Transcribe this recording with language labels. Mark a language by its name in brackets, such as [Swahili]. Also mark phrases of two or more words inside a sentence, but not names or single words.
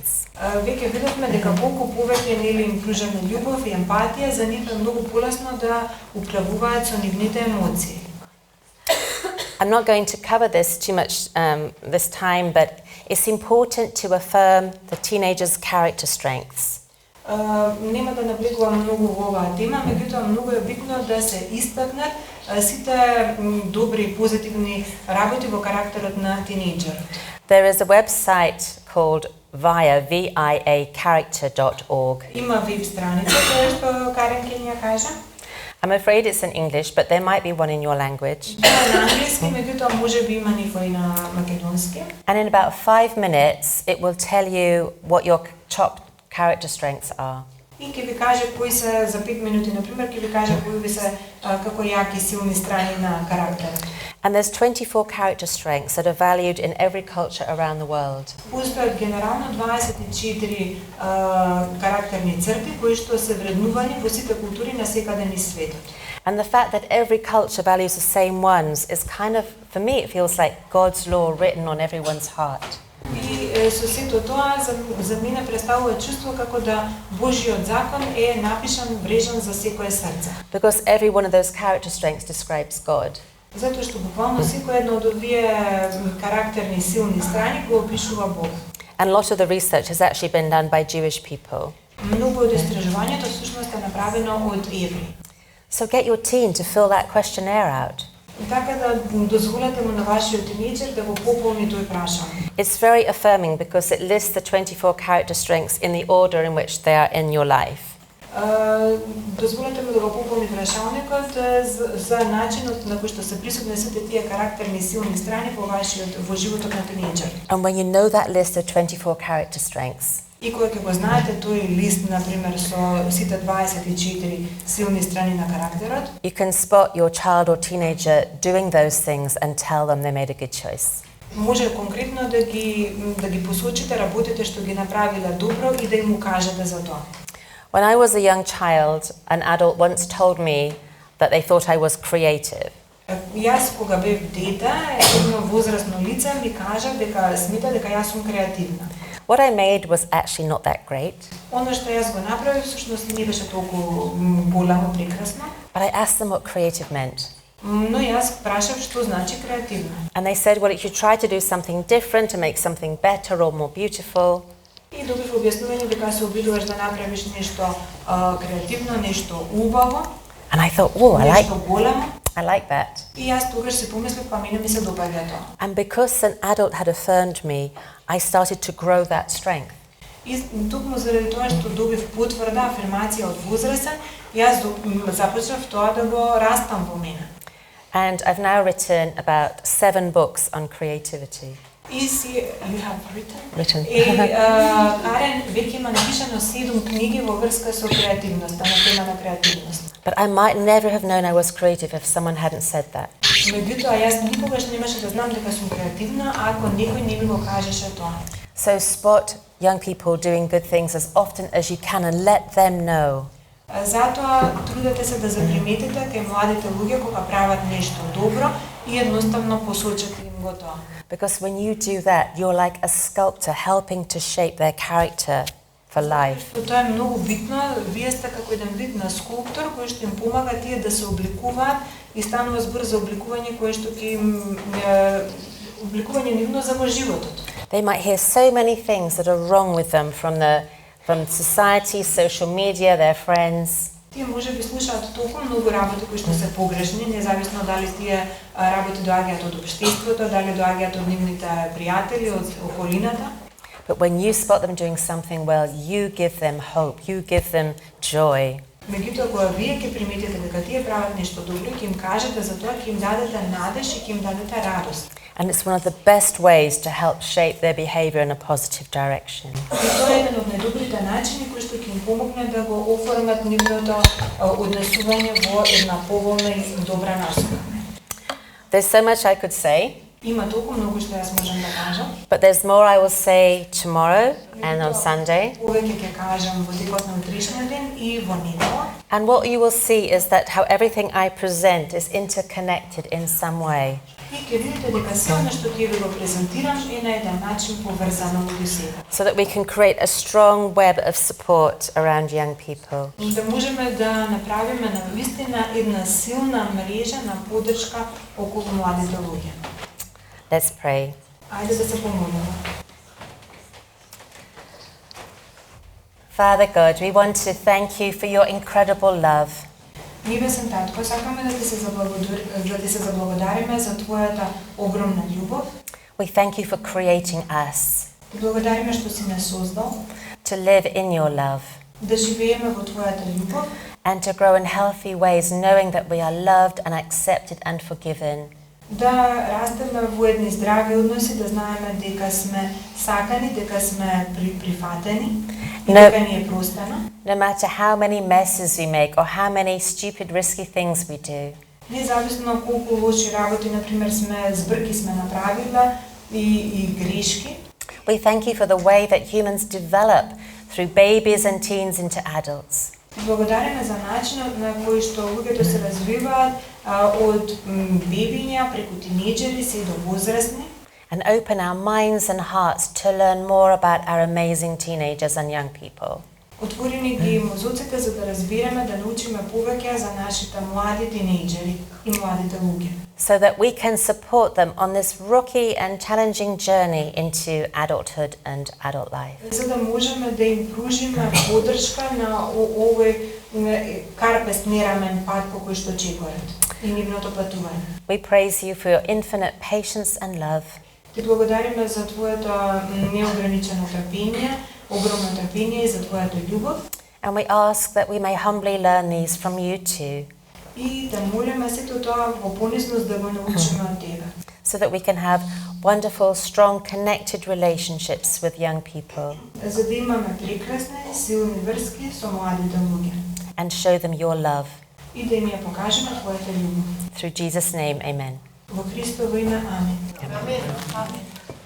[Macedonian] Веќе видовме дека колку повеќе нели им пружаме љубов и емпатија, за нив е многу полесно да управуваат со нивните емоции. [English] I'm not going to cover this too much this time, but it's important to affirm the teenagers' character strengths. [Macedonian] Нема да наблегувам многу во оваа тема, меѓутоа многу е битно да се истакнат сите добри и позитивни работи во карактерот на тинејџерот. [English] There is a website called viacharacter.org. [Macedonian] Има веб страница која што Карен ќе ни ја кажа. [English] I'm afraid it's in English, but there might be one in your language. [Macedonian] На англиски, меѓутоа можеби има некој на македонски. [English] And in about 5 minutes, it will tell you what your top character strengths are. [Macedonian] И ќе ви каже кои се за 5 минути, например, ќе ви каже кои ви се како јаки силни страни на карактерот. [English] And there's 24 character strengths that are valued in every culture around the world. [Macedonian] Постојат генерално 24 карактерни црти кои што се вреднувани во сите култури на секаде низ светот. [English] And the fact that every culture values the same ones is kind of, for me, it feels like God's law written on everyone's heart. [Macedonian] И со сето тоа за мене представува чувство како да Божјиот закон е напишан, врежан за секое срце. [English] Because every one of those character strengths describes God. [Macedonian] Затоа што буквално секој едно од овие карактерни силни страни го опишува Бог. [English] And a lot of the research has actually been done by Jewish people. [Macedonian] Многу од истражувањето всушност е направено од евреи. [English] So get your teen to fill that questionnaire out. [Macedonian] Така да дозволете му на вашиот тинејџер да го пополни тој прашање. [English] It's very affirming because it lists the 24 character strengths in the order in which they are in your life. [Macedonian] Дозволете му да го пополни прашањето за начинот на кој што се присутни сите тие карактерни силни страни во животот на тинејџер. [English] And when you know that list of 24 character strengths, [Macedonian] И кога ќе го знаете тој лист, например, со сите 24 силни страни на карактерот, [English] you can spot your child or teenager doing those things and tell them they made a good choice. [Macedonian] може конкретно да ги посочите работите што ги направиле добро и да им кажете за тоа. [English] When I was a young child, an adult once told me that they thought I was creative. [Macedonian] Јас кога бев дете, едно возрасно лице ми кажа дека смета дека јас сум креативна. [English] What I made was actually not that great. [Macedonian] Оно што јас го направив всушност не беше толку голямо прекрасно. [English] But I asked them what creative meant. [Macedonian] Но јас прашав што значи креативна. [English] And they said, well, if you try to do something different to make something better or more beautiful, [Macedonian] И добив објаснување дека се обидуваш да направиш нешто креативно, нешто убаво. [English] and I thought, oh, [Macedonian] Нешто големо. [English] I like that. [Macedonian] И јас тогаш се помислив, па мене ми се допаѓа тоа. [English] And because an adult had affirmed me, I started to grow that strength. [Macedonian] И токму заради тоа што добив потврда, афирмација од возрастен, јас започнав тоа да го растам во мене. [English] And I've now written about 7 books on creativity. [Macedonian] И си, [English] you have Written. [Macedonian] Карен веќе има напишано 7 книги во врска со креативноста, на тема на креативност. [English] But I might never have known I was creative if someone hadn't said that. [Macedonian] Меѓутоа, јас никогаш немаше да знам дека сум креативна, ако некој не ми го кажеше тоа. [English] So spot young people doing good things as often as you can and let them know. [Macedonian] Затоа трудете се да заприметите кај младите луѓе кога прават нешто добро и едноставно посочете им го тоа. [English] Because when you do that, you're like a sculptor helping to shape their character for life. [Macedonian] Тоа е многу битно. Вие сте како еден вид на скулптор кој што им помага тие да се обликуваат и станува збор за обликување кое што ќе им обликување нивно за во животот. [English] They might hear so many things that are wrong with them from society, social media, their friends. [Macedonian] Тие може би слушаат толку многу работи кои што се погрешни, независно дали тие работи доаѓаат од општеството, дали доаѓаат од нивните пријатели, од околината. [English] But when you spot them doing something well, you give them hope, you give them joy. [Macedonian] Меѓутоа, кога вие ќе приметите дека тие прават нешто добро, ќе им кажете за тоа, ќе им дадете надеж и ќе им дадете радост. [English] And it's one of the best ways to help shape their behavior in a positive direction. [Macedonian] И тоа е еден од најдобрите начини кои што ќе им помогне да го оформат нивното однесување во една поволна и добра насока. [English] There's so much I could say. [Macedonian] Има толку многу што јас можам да кажам. [English] But there's more I will say tomorrow and on Sunday. [Macedonian] Повеќе ќе кажам во текот на утрешниот ден и во недела. [English] And what you will see is that how everything I present is interconnected in some way. [Macedonian] И ќе видите дека се она што ќе ви го презентирам е на еден начин поврзано меѓу себе. [English] So that we can create a strong web of support around young people. [Macedonian] Да можеме да направиме навистина една силна мрежа на поддршка околу младите луѓе. [English] Let's pray. [Macedonian] Ајде да се помолиме. [English] Father God, we want to thank you for your incredible love. [Macedonian] Небесен Татко, сакаме да ти се заблагодариме за твојата огромна љубов. [English] We thank you for creating us [Macedonian] Ти благодариме што си не создал, [English] to live in your love [Macedonian] да живееме во твојата љубов [English] and to grow in healthy ways, knowing that we are loved and accepted and forgiven. [Macedonian] да растеме во едни здрави односи, да знаеме дека сме сакани, дека сме прифатени, и дека ни е простено. [English] No matter how many messes we make or how many stupid, risky things we do, [Macedonian] Независно колку лоши работи, например, збрки сме направиле и грешки. [English] we thank you for the way that humans develop through babies and teens into adults. [Macedonian] Благодариме за начинот на кој што луѓето се развиваат од бебиња преку тинејџери се до возрастни. [English] And open our minds and hearts to learn more about our amazing teenagers and young people. [Macedonian] Отворени ги мозоците за да разбираме, да научиме повеќе за нашите млади тинејџери и младите луѓе. [English] So that we can support them on this rocky and challenging journey into adulthood and adult life. [Macedonian] За да можеме да им пружиме поддршка на овој карпест нерамен пат по кој што чекорат и нивното патување. [English] We praise you for your infinite patience and love. [Macedonian] Ти благодариме за твоето неограничено трпение, огромно трпение и за твојата љубов. [English] And we ask that we may humbly learn these from you too, [Macedonian] И да молиме сето тоа во понизност да го научиме од тебе. [English] so that we can have wonderful, strong, connected relationships with young people [Macedonian] За да имаме прекрасни, силни врски со младите луѓе. [English] and show them your love. [Macedonian] И да им ја покажеме твојата љубов. [English] Through Jesus' name, amen. [Macedonian] Во Христово име, амин. [English] Amen. Amen.